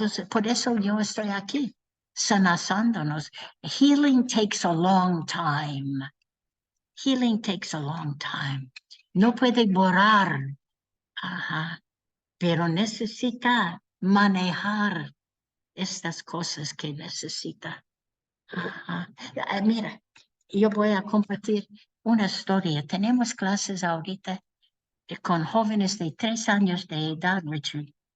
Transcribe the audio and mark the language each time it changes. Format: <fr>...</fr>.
<es>Por eso yo estoy aquí, sanándonos.</es> <en>Healing takes a long time. Healing takes a long time.</en> <es>No puede borrar, pero necesita manejar estas cosas que necesita. Mira, yo voy a compartir una historia. Tenemos clases ahorita con jóvenes de 3 años de edad, Richard.</es>